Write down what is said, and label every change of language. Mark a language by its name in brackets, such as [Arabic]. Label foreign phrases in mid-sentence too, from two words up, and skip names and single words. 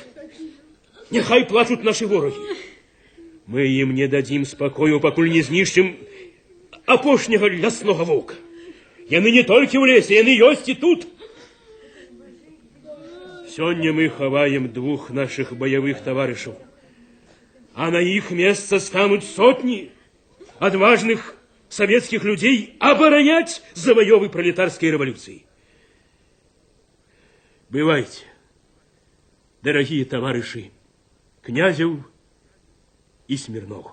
[Belarusian] Няхай плачуць нашы ворагі. Мы ім не дадзім спакою, пакуль не знішчым апошняга ляснога воўка. Яны не толькі ў лесе, яны ёсць і тут. Сёння мы хаваем 2 нашых баявых таварышаў. [Russian] а на их место станут сотни отважных советских людей оборонять завоевы пролетарской революции. Бывайте, дорогие товарищи Князев и Смирнов.